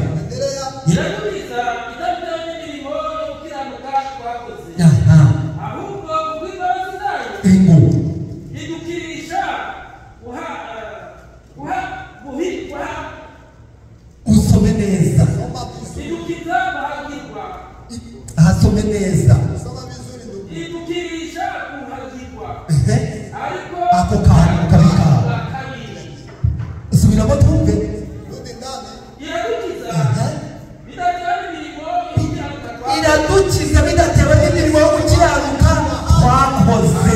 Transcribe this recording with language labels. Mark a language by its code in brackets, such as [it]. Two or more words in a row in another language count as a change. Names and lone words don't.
[rw] iradukiza itabitewe n'imirimo yo gukiranuka twakoze, ahubwo kubw'imbabazi zayo Ingo idukirisha usome neza, idukiza guhagirwa, ahasome neza. [sw] Soma vizuri ndugu. [rw] idukirisha guhagirwa, ariko Ako kantu kabika subiramo twumve. [sw] Rudi ndani. [rw] iradukiza bidatewe n'imirimo yo gukiranuka twakoze, Iradukiza bidatewe n'imirimo yo gukiranuka twakoze.